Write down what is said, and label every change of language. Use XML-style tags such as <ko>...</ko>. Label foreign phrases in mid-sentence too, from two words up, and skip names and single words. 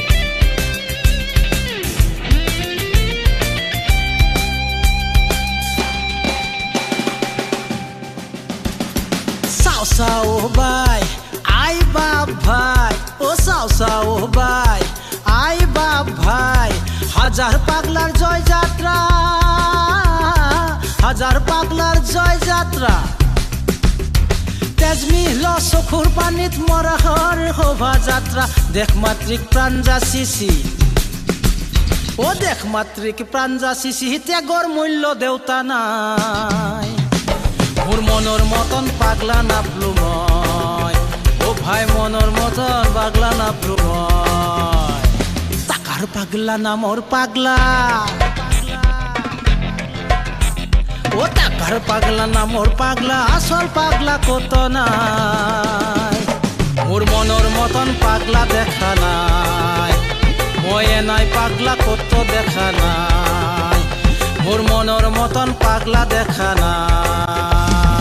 <as>সাও সাও বাই আই বাপ ভাই, ও সাও সাও বাই আই বাপ ভাই। হাজার পাগলার জয় যাত্রা, হাজার পাগলার জয় যাত্রা। তেজমিল চকুৰ পানীত মৰাৰ শোভাযাত্ৰা। দেশ মাতৃক প্ৰাণ যাচিছি, ও দেশ মাতৃক প্ৰাণ যাচিছি, ত্যাগৰ মূল্য দেউতা নাই। মোৰ মনৰ মতন পাগলা নাপলো মই, ও ভাই মনৰ মতন পাগলা নাপলো মই। টাকাৰ পাগলা না মোৰ পাগলা, ও টাকার পাগলা না মোর পাগলা, আসল পাগলা কত নাই।</as> <bn>মোর মনের মতন পাগলা দেখা নাই, ময়ে নাই পাগলা কত দেখা নাই, মোর মনের মতন পাগলা দেখা নাই।</bn>